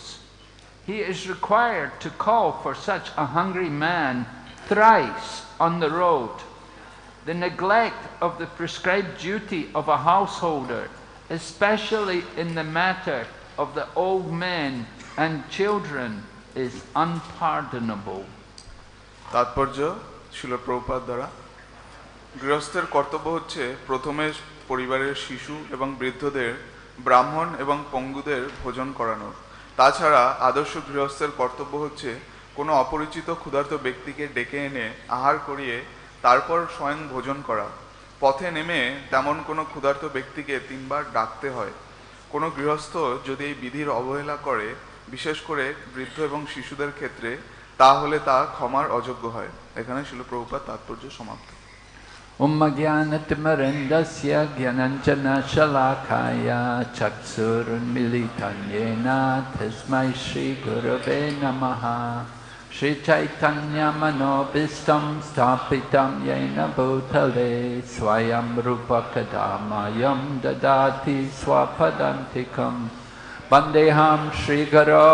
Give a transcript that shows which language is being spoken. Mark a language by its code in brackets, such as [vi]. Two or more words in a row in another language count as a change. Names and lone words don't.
[en] He is required to call for such a hungry man thrice on the road. The neglect of the prescribed duty of a householder, especially in the matter of the old men and children, is unpardonable. [bn] তাৎপর্য শিল প্রভুপাদ দ্বারা গৃহস্থের কর্তব্য হচ্ছে প্রথমে পরিবারের শিশু এবং বৃদ্ধদের ব্রাহ্মণ এবং পঙ্গুদের ভোজন করানো তাছাড়া আদর্শ গৃহস্থের কর্তব্য হচ্ছে কোনো অপরিচিত ক্ষুধার্ত ব্যক্তিকে ডেকে এনে আহার করিয়ে তারপর স্বয়ং ভোজন করা পথে নেমে তেমন কোনো ক্ষুধার্ত ব্যক্তিকে 3 বার ডাকতে হয় কোনো গৃহস্থ যদি এই বিধির অবহেলা করে বিশেষ করে বৃদ্ধ এবং শিশুদের ক্ষেত্রে তাহলে তা ক্ষমার অযোগ্য হয় এখানে শিল প্রভুপাদ তাৎপর্য সমাপ্ত [sa] उमज्ञानतिमिरान्धस्य ज्ञानाञ्जन शलाकया चक्षुरुन्मीलितं येन तस्मै श्री गुरवे नमः श्री चैतन्य मनोभीष्टं स्थापितं येन भूतले स्वयं रूप कदामह्यं ददाति स्वपदान्तिकम् वन्देहं श्री गुरु